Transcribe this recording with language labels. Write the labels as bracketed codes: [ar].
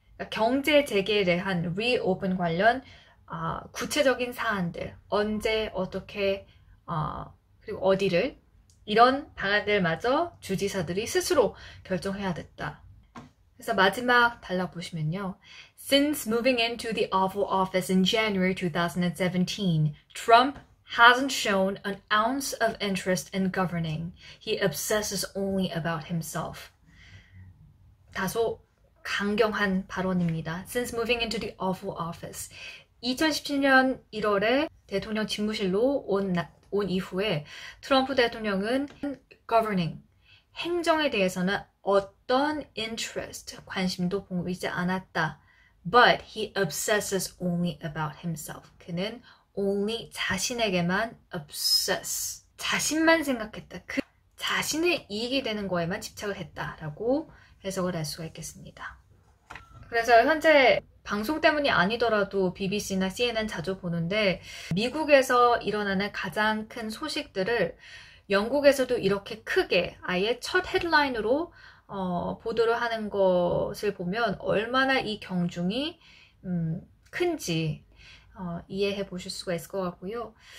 [ko] 경제 재개에 대한 reopen 관련 구체적인 사안들 언제 어떻게 그리고 어디를 이런 방안들마저 주지사들이 스스로 결정해야 됐다. 그래서 마지막 단락 보시면요. [en] Since moving into the Oval Office in January 2017, Trump hasn't shown an ounce of interest in governing. He obsesses only about himself. [ko] 다소 강경한 발언입니다. [en] Since moving into the Oval Office. [ko] 2017년 1월에 대통령 집무실로 온 이후에 트럼프 대통령은 governing, 행정에 대해서는 어떤 interest, 관심도 보이지 않았다. [en] But he obsesses only about himself. [ko] 그는 only 자신에게만 obsess, 자신만 생각했다. 그 자신의 이익이 되는 거에만 집착을 했다라고 해석을 할 수가 있겠습니다. 그래서 현재 방송 때문이 아니더라도 BBC나 CNN 자주 보는데 미국에서 일어나는 가장 큰 소식들을 영국에서도 이렇게 크게 아예 첫 헤드라인으로 보도를 하는 것을 보면 얼마나 이 경중이 큰지 이해해 보실 수가 있을 것 같고요.